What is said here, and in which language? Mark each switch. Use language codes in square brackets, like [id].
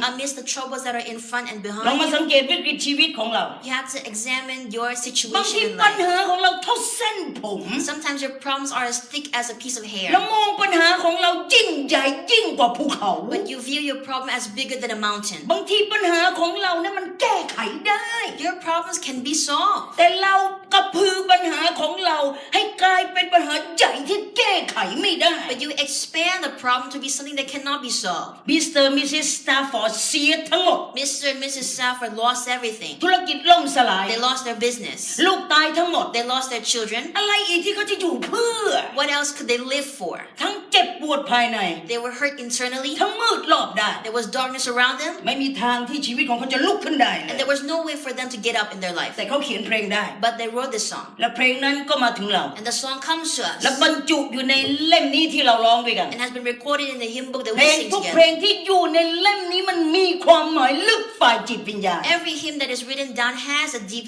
[en] Amidst the troubles that are in front and [th] ลอง [en] behind [th] มาสัง [en] you, [th] เกตวิกฤตชีวิตของเรา [en] you have to examine your [th] บางที [en] situation in [th] ปัญ [en] life. [th] หาของเราเท่าเส้นผม [en] Sometimes your problems are as thick as a piece of [th] แล้ว [en] hair, [th] มองปัญหาของเรายิ่งใหญ่ยิ่งกว่าภูเขา [en] but you view your problem as bigger than a mountain. [th] บางทีปัญหาของเราเนี่ยมันแก้ไขได้ [en] Your problems can be solved, [th] แต่เรากระพือปัญหาของเราให้กลายเป็นปัญหาใหญ่ที่แก้ไขไม่ได้ [en] but you expand the problem to be something that cannot be solved. [th] มิสเตอร์มิสซิสสตาฟฟอร์ดเสียทั้งหมด [en] Mr. and Mrs. Safford lost everything. [th] ธุรกิจล่มสลาย [en] They lost their business. [th] ลูกตายทั้งหมด [en] They lost their children. [th] อะไรอีกที่เขาจะอยู่เพื่อ [en] What else could they live for? [th] ทั้งเจ็บปวดภายใน [en] They were hurt internally. [th] ทั้งมืดรอบด้าน [en] There was darkness around them, [th] ไม่มีทางที่ชีวิตของเขาจะลุกขึ้นได้เล [en] and [th] ย [en] there was no way for them to get up in their life. [th] แต่เขาเขียนเพลงได้ [en] But they wrote this song, [th] และเพลงนั้นก็มาถึงเรา [en] and the song comes to [th] และ [en] us [th] บรรจุอยู่ในเล่มนี้ที่เราร้องด้วยกัน [en] and has been recorded in the hymn book that [th] เพล [en] we [th] ง [en] sing [th] ทุกเพล [en] together. [th] งที่อยู่ในเล่มนี้มันมีความหมายลึกฝ่ายจิตวิญญาณ [en] Every hymn that is written down has a deep